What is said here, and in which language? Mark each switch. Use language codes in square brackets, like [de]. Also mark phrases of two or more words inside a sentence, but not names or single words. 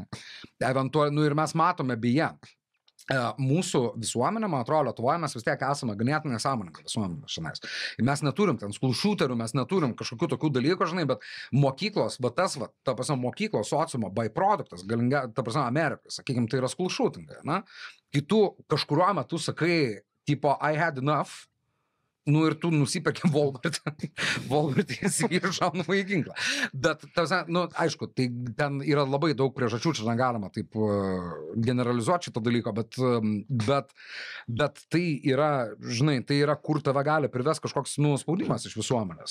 [lt] Eventualiai, nu, ir mes matome beje, mūsų visuomenė, man atrodo, Lietuvoje mes vis tiek esame ganėtinai sąmoninga visuomenė šiandien. Ir mes neturim ten [en] school shooterių, [lt] mes neturim kažkokių tokių dalykų, žinai, bet mokyklos, bet tas, va, ta prasme, mokyklos sociumo byproduktas, ta prasme, Amerikai, sakykime, tai yra [en] school shootingai, [lt] na? Kai tu kažkuriuo metu sakai, tipo, [en] I had enough, [lt] nu ir tu nusipirki Walmart įsigyji šaunamąjį ginklą. Bet, nu, aišku, tai ten yra labai daug priežasčių, čia negalima taip generalizuoti šito dalyko, bet tai yra, žinai, tai yra, kur tave gali privesti kažkoks spaudimas iš visuomenės.